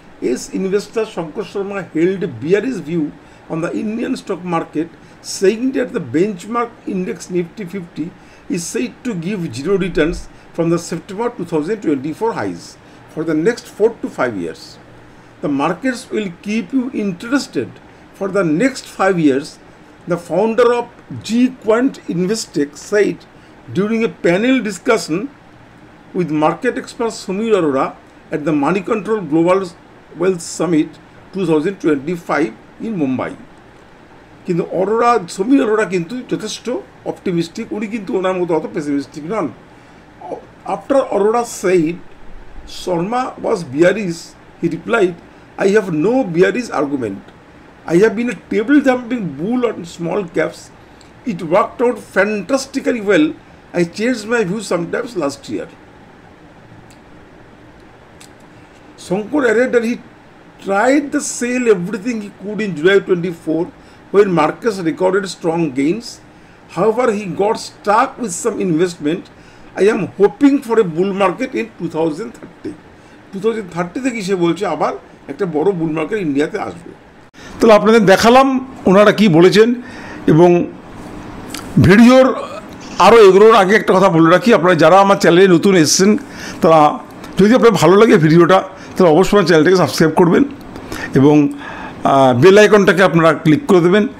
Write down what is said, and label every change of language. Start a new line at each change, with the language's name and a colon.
English: As investor Shankar Sharma held bearish view on the Indian stock market, saying that the benchmark index Nifty 50 is said to give zero returns from the September 2024 highs for the next 4 to 5 years. The markets will keep you interested for the next 5 years, the founder of G Quant Investec said during a panel discussion with market expert Samir Arora at the Money Control Global Wealth Summit 2025 in Mumbai.
Bangla: কিন্তু সমীর অরোরা কিন্তু যথেষ্ট optimistic, উনি কিন্তু ওনার মতো অত pessimistic non.
English: After Arora said Sharma was bearish, he replied, I have no bearish argument. I have been a table thumping bull on small caps. It worked out fantastically well. I changed my view sometimes last year. Shankar added that he tried to sell everything he could in July 24 when markets recorded strong gains. However, he got stuck with some investment. I am hoping for a bull market in 2030.
Bangla: 2030 থেকে সে বলছে আবার একটা বড় বুল market ইন্ডিয়াতে আসবে। তাহলে আপনাদের দেখালাম ওনারা কি বলেছেন, এবং ভিডিওর আরও এগুলোর আগে একটা কথা বলে রাখি, আপনারা যারা আমার চ্যানেলে নতুন এসেছেন তারা যদি আপনার ভালো লাগে ভিডিওটা, তাহলে অবশ্যই আমার চ্যানেলটাকে সাবস্ক্রাইব করবেন এবং বেল আইকনটাকে আপনারা ক্লিক করে দেবেন।